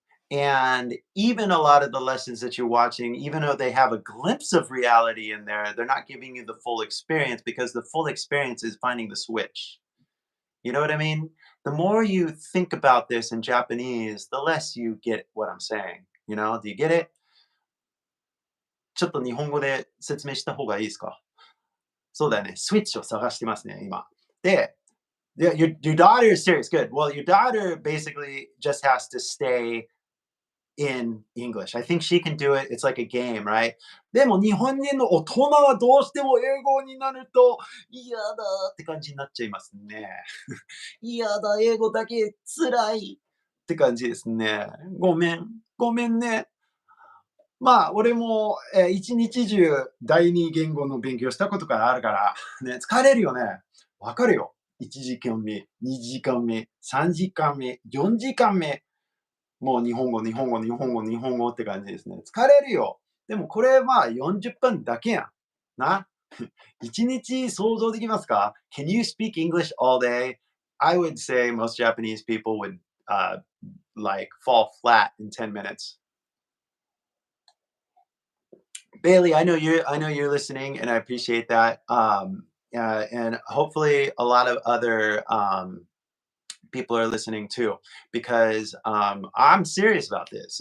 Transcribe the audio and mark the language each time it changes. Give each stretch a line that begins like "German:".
English: And even a lot of the lessons that you're watching, even though they have a glimpse of reality in there, they're not giving you the full experience, because the full experience is finding the switch. You know what I mean? The more you think about this in Japanese, the less you get what I'm saying. You know, do you get it?
Japanese: ちょっと日本語で説明した方がいいですか？そうだよね。スイッチを探してますね、今。で、
English: Yeah, your daughter is serious. Good. Well, your daughter basically just has to stay in English. I think she can do it. It's like a game, right?
Japanese: でも日本人の大人はどうしても英語になると嫌だって感じになっちゃいますね。嫌だ、英語だけ辛いって感じですね。ごめん、ごめんね。まあ、俺も、一日中第二言語の勉強したことがあるから、ね、疲れるよね。わかるよ。 1時間目、2時間目、3時間目、4時間目。もう日本語、日本語、日本語、日本語って感じですね。疲れるよ。でもこれは40分だけやん。な。1日想像できますか？
English: Can you speak English all day? I would say most Japanese people would like fall flat in 10 minutes. Bailey, I know you're listening, and I appreciate that. And hopefully, a lot of other people are listening too, because I'm serious about this.